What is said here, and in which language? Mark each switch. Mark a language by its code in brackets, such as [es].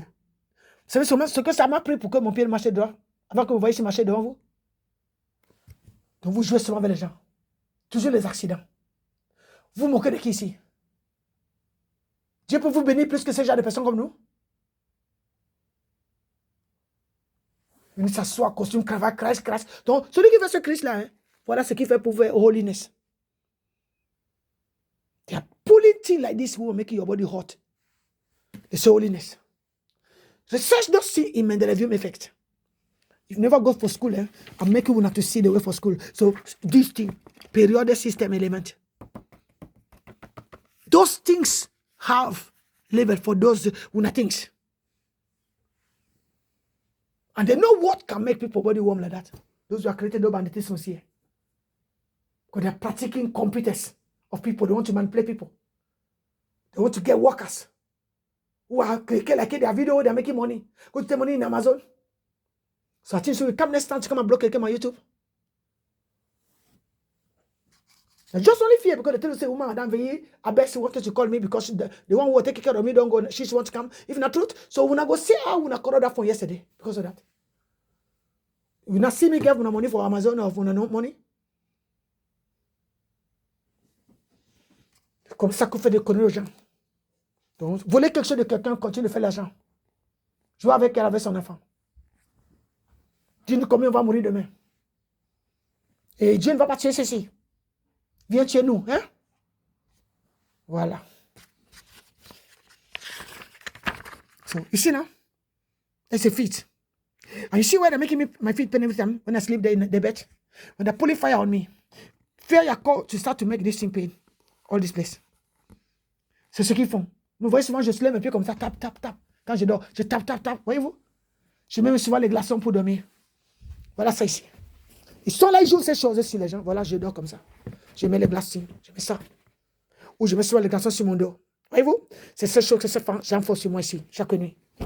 [fr] Vous savez ce que ça m'a pris pour que mon pied marche devant? Avant que vous voyez ici marcher devant vous? Donc vous jouez seulement avec les gens. Toujours les accidents. Vous moquez de qui ici? Dieu peut vous bénir plus que ces gens de personnes comme nous? Il s'assoit, costume, cravate, Christ. Donc, celui qui fait ce Christ-là, hein, voilà ce qu'il fait pour faire holiness. [en] They are pulling things like this who will make your body hot. It's holiness. Research those things in Mendelevium effect. If you never go for school, I'm making you not to see the way for school. So, this thing, periodic system element. Those things have label for those things. And they know what can make people body warm like that. Those who are created by banditism here. Because they're practicing competence of people. They want to manipulate people. They want to get workers who are clicking like their video, they're making money. Go to take money in Amazon. So I think so we come next time to come and block them on YouTube. I just only fear because they tell you say, woman, Madame Veillé, I bet she wanted to call me because the one who will take care of me don't go, she wants to come. If not truth, so when I go see her, when I call that phone yesterday because of that. You not see me give money for Amazon or for no money. [fr] Comme ça qu'on fait des conneries aux gens. Donc, voler quelque chose de quelqu'un, continue de faire l'argent. Jouer avec elle, avec son enfant. Dis-nous combien on va mourir demain. Et Dieu ne va pas tuer ceci. Viens tuer nous. Hein? Voilà. [en] So, ici, now, it's a feet. And you see why they're making my feet pain every time when I sleep there in the bed? When they're pulling fire on me. Fear your call to start to make this thing pain. All this place. [fr] C'est ce qu'ils font. Vous voyez souvent, je soulève un pied comme ça, tap, tap, tap. Quand je dors, je tape, tap, tap. Voyez-vous? Je mets souvent les glaçons pour dormir. Voilà ça ici. Ils sont là, ils jouent ces choses sur les gens. Voilà, je dors comme ça. Je mets les glaçons. Je mets ça. Ou je mets souvent les glaçons sur mon dos. Voyez-vous? C'est ces choses que j'en fais sur moi ici, chaque nuit.